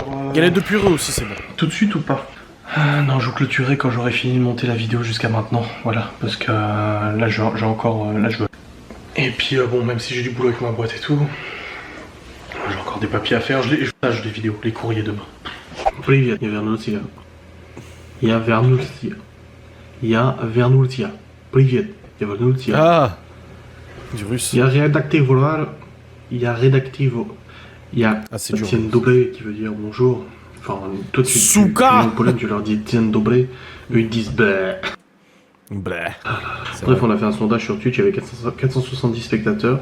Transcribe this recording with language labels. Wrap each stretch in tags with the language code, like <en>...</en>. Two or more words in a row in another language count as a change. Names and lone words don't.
<fr>Galette de purée aussi, c'est bon. Tout de suite ou pas? Non, je vous clôturerai quand j'aurai fini de monter la vidéo jusqu'à maintenant. Voilà, parce que là j'ai encore. Là je veux. Et puis bon, même si j'ai du boulot avec ma boîte et tout, j'ai encore des papiers à faire. Je tâche des vidéos, les courriers demain.</fr> <ru>Привет, я вернулся. Я вернулся. Я вернулся. Привет, я вернулся.</ru> <fr>Ah, du russe. Il y a rédacté voir. Il y a rédacté. Il y a c'est dur.</fr> <pl>Dzień dobry</pl> <fr>qui veut dire bonjour. Enfin, tout de suite. Souka. En Pologne, tu leur dis</fr> <pl>Dzień dobry.</pl> <fr>Eux ils disent bah. Bleh. Bref, on a fait un sondage sur Twitch, il y avait 470 spectateurs.</fr>